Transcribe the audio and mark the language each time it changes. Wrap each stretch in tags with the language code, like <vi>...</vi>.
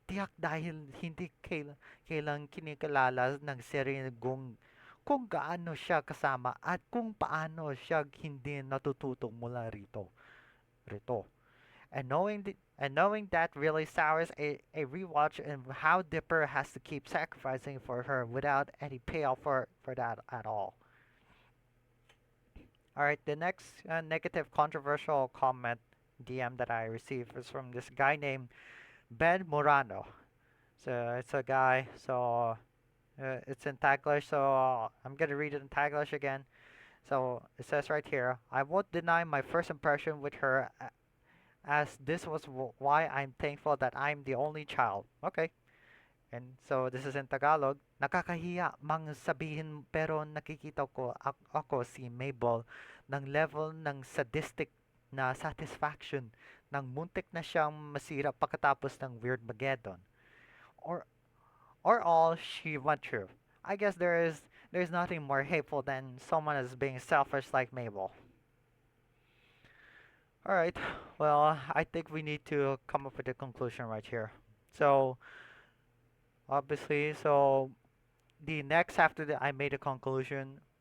<tl>Tiyak dahil hindi kailang kinikilala ng serye kung gaano siya kasama at kung paano siya hindi natututong mula rito.</tl> <en>And knowing that really sours a rewatch and how Dipper has to keep sacrificing for her without any payoff for that at all. Alright, the next negative controversial comment DM that I received was from this guy named Ben Morano. So it's a guy, so it's in Taglish, so I'm gonna read it in Taglish again. So it says right here, I won't deny my first impression with her as this was why I'm thankful that I'm the only child. Okay. And so this is in Tagalog.</en> <tl>Nakakahiya mang sabihin pero nakikita ko ako si Mabel ng level ng sadistic na satisfaction ng muntik na siyang masira pagkatapos ng Weird Mageddon.</tl> <en>Or or all she went through. I guess there's nothing more hateful than someone as being selfish like Mabel. All right. Well, I think we need to come up with a conclusion right here. So, obviously, so the next after that I made a conclusion.</en>